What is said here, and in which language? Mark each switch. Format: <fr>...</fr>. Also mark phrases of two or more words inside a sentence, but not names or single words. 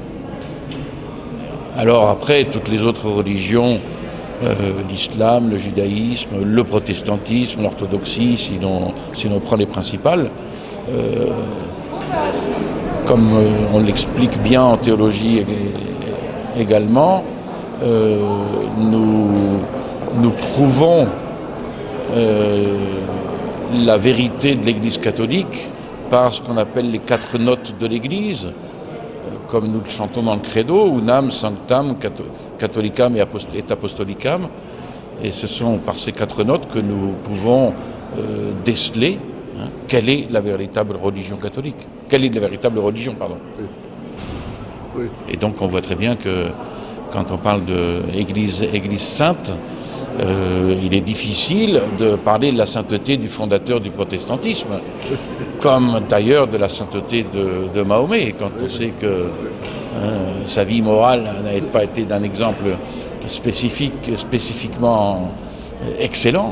<fr>Alors après, toutes les autres religions, l'islam, le judaïsme, le protestantisme, l'orthodoxie, si l'on prend les principales, comme on l'explique bien en théologie également, nous prouvons la vérité de l'Église catholique par ce qu'on appelle les 4 notes de l'Église, comme nous le chantons dans le credo,</fr> <la>unam, sanctam, catholicam et apostolicam.</la> <fr>Et ce sont par ces 4 notes que nous pouvons déceler quelle est la véritable religion catholique. Quelle est la véritable religion, pardon. Oui. Et donc on voit très bien que quand on parle d'Église sainte, il est difficile de parler de la sainteté du fondateur du protestantisme, comme d'ailleurs de la sainteté de Mahomet, quand on sait que sa vie morale n'a pas été d'un exemple spécifiquement excellent,</fr>